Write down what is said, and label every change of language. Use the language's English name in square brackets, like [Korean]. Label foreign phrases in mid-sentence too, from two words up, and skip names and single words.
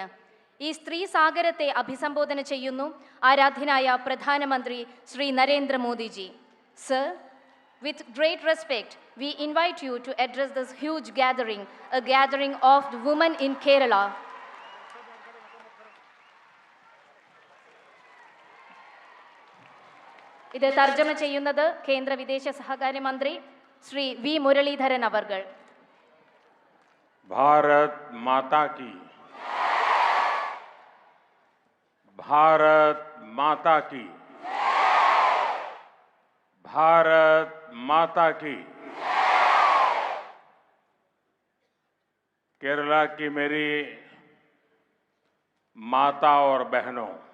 [Malayalam] ഈ സ്ത്രീ സാഗരത്തെ അഭിസംബോധന ചെയ്യുന്നു ആരാധ്യനായ പ്രധാനമന്ത്രി ശ്രീ നരേന്ദ്ര മോദിജി. സർ, [English] with great respect, we invite you to address this huge gathering, a gathering of the women in Kerala. [Malayalam] ഇത് തർജ്ജമ ചെയ്യുന്നത് കേന്ദ്ര വിദേശ സഹകാര്യ മന്ത്രി ശ്രീ V മുരളീധരൻ അവർകൾ. [Hindi] भारत माता की, भारत माता की, भारत माता की। केरला की मेरी माता और बहनों,